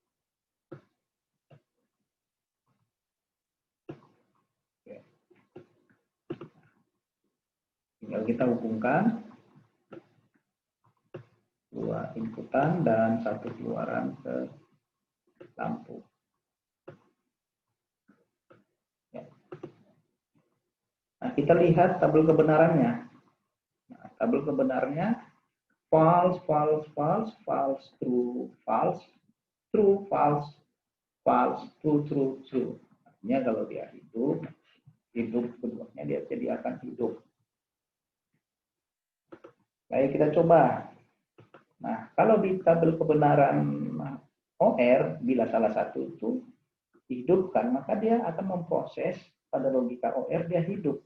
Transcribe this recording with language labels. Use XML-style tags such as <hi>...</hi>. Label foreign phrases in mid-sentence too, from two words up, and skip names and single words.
<id>Tinggal kita hubungkan dua inputan dan satu keluaran ke lampu. Ya. Nah, kita lihat tabel kebenarannya. Nah, tabel kebenarannya</id> <en>false, false, false, false, true, false, true, false, false, true, true, true.</en> <id>Artinya kalau dia hidup, hidup keduanya dia jadi akan hidup. Baik, kita coba. Nah, kalau di tabel kebenaran OR, bila salah satu itu dihidupkan, maka dia akan memproses pada logika OR dia hidup.</id>